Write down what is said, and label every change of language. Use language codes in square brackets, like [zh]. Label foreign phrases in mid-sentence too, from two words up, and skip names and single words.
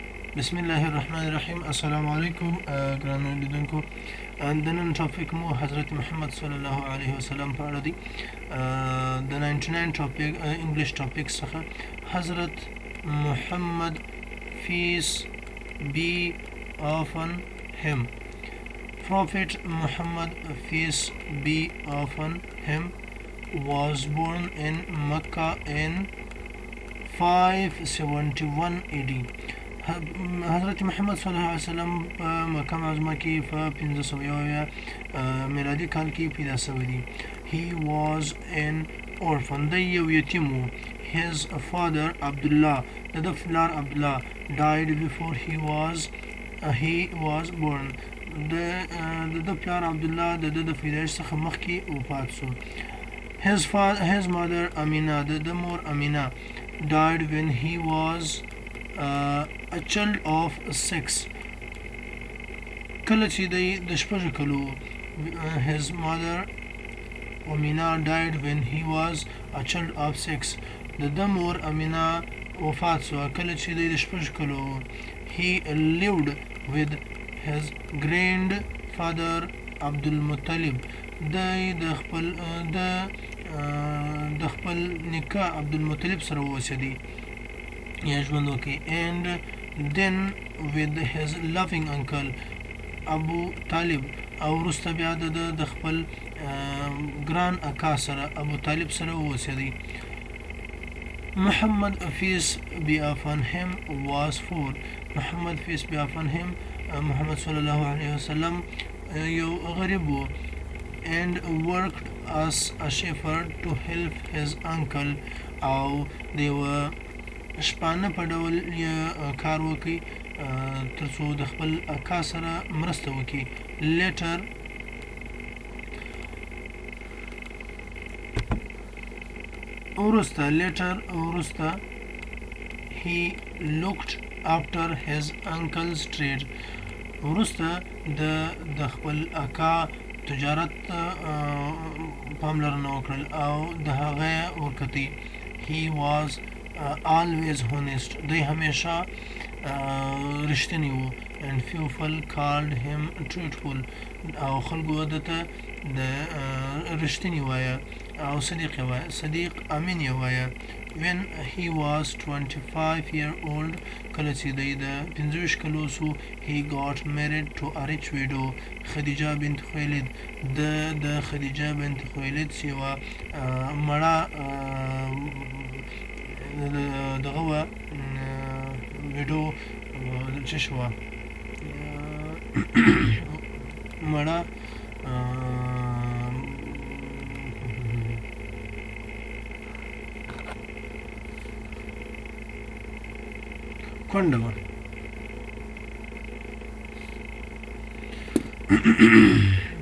[ar] بسم الله الرحمن الرحیم. السلام علیکم [ps] ګرانو لیدونکو. د نن ټاپک مو حضرت محمد [ar] صلی الله علیه وسلم [ps] په اړه دی. د 99 ټاپک انګلیش ټاپک څخه حضرت محمد [en] peace be upon him. Prophet Muhammad peace be upon him was born in Mecca in 571 AD. [ps] حضرت محمد [ar] صلی الله علیه وسلم [ps] په مکه معظمه کې په 1501 میلادي کال کې پیدا شوی دی. [en] He was an orphan. [ps] دی یو یتیم و. [en] His father Abdullah, [ps] د پلار [en] Abdullah, died before he was born. [ps] د پلار Abdullah د پیدایش څخه مخکې وفات شو. [en] His mother Amina, [ps] د مور [en] Amina, died when he was a child of 6. [ps] کله چې د شپږ کلو. [en] His mother Amina died when he was a child of 6. [ps] د مور Amina وفات شوه کله چې د شپږ کلو. [en] He lived with his grandfather Abdulmuttalib. [ps] د خپل نیکه عبدالمطلب سره اوسېدی یا ژوند وکړي. [en] And then with his loving uncle Abu Talib. [ps] او وروسته بیا د خپل ګران اکا سره ابو طالب سره اوسېدی. [en] Muhammad peace be upon him was 4. Muhammad peace be upon him [ps] محمد [ar] صلی الله علیه وسلم [ps] یو غریب و. [en] And worked as a shepherd to help his uncle. [ps] او دیو شپانه په ډول کار وکړي تر څو د خپل اکا سره مرسته وکړي. [en] Later he looked after his uncle's trade. [ps] وروسته د خپل اکا تجارت پاملرنه وکړل او د هغه ورکتي. [en] He was always honest. [ps] دی همیشه رښتینی و. [en] And people called him truthful. [ps] او خلکو دته د رښتینی وایه او صدیق امین یې وایه. [en] When he was 25 years old, [ps] کله چې دی د 25 کلو شو, [en] he got married to a rich widow, خدیجه بنت خویلد. [ps] د خدیجه بنت خویلد چې یوه مړه دغه وه ویډو چې شوه مړه کونډه وه.